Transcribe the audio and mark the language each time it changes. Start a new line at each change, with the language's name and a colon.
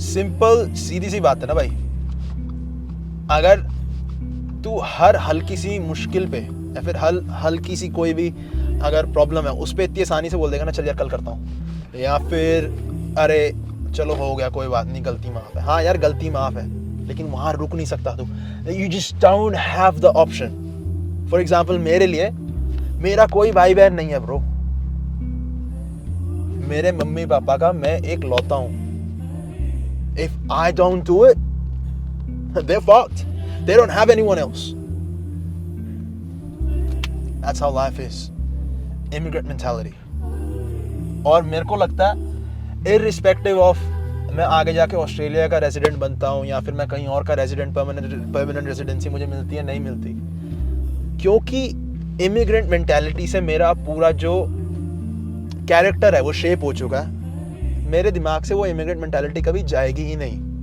Hindi: Simple सीधी सी बात है ना भाई, अगर तू हर हल्की सी मुश्किल पे या फिर हल्की सी कोई भी अगर प्रॉब्लम है उस पर इतनी आसानी से बोल देगा ना चल यार कल करता हूँ, या फिर अरे चलो हो गया कोई बात नहीं गलती माफ़ है, हाँ यार गलती माफ़ है, लेकिन वहाँ रुक नहीं सकता तू,
English: You just don't have the option. For example
Hindi: मेरे लिए, मेरा कोई भाई बहन नहीं है ब्रो, मेरे मम्मी पापा का मैं एक लौता हूँ।
English: If I don't do it they're fucked, they don't have anyone else. That's how life is, immigrant mentality.
Hindi: और मेरे को लगता है
English: irrespective of
Hindi: मैं आगे जाके ऑस्ट्रेलिया का रेजिडेंट बनता हूँ या फिर मैं कहीं और का रेजिडेंट परमानेंट रेजिडेंसी मुझे मिलती है नहीं मिलती, क्योंकि इमिग्रेंट मेंटालिटी से मेरा पूरा जो कैरेक्टर है वो शेप हो चुका है, मेरे दिमाग से वो इमिग्रेंट मेंटालिटी कभी जाएगी ही नहीं।